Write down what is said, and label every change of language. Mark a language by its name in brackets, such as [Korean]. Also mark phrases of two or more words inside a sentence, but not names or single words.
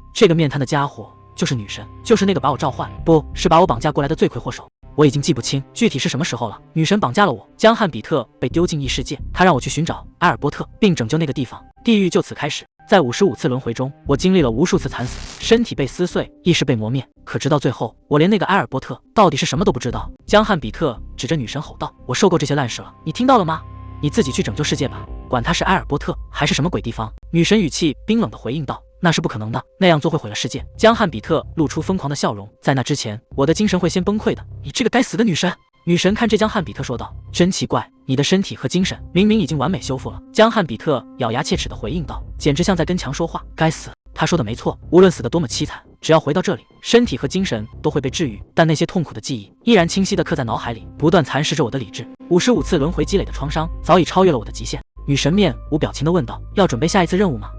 [Chinese] 這個面癱的家伙就是女神，就是那個把我召喚，不是把我綁架過來的罪魁禍首。我已經記不清具體是什麼時候了。女神綁架了我，江漢比特被丟進異世界，她讓我去尋找埃爾波特，並拯救那個地方。地獄就此開始。在55次輪迴中，我經歷了無數次慘死，身體被撕碎，意識被磨滅。可直到最後，我連那個埃爾波特到底是什麼都不知道。江漢比特指着女神吼道：我受夠這些爛事了，你聽到了嗎？你自己去拯救世界吧，管他是埃爾波特還是什麼鬼地方。女神語氣冰冷地回應道：那是不可能的，那樣做會毀了世界。江漢比特露出瘋狂的笑容，在那之前，我的精神会先崩潰的。你这個該死的女神！女神看着江漢比特說道：真奇怪，你的身体和精神明明已经完美修復了。江漢比特咬牙切齒地回應道，簡直像在跟牆說話。該死，他說的沒錯，無論死得多麼淒慘，只要回到這裡，身體和精神都會被治癒。但那些痛苦的記憶依然清晰地刻在腦海裡，不斷蠶食着我的理智。55次輪迴積累的創傷早已超越了我的極限。女神面無表情地問道：要準備下一次任務嗎？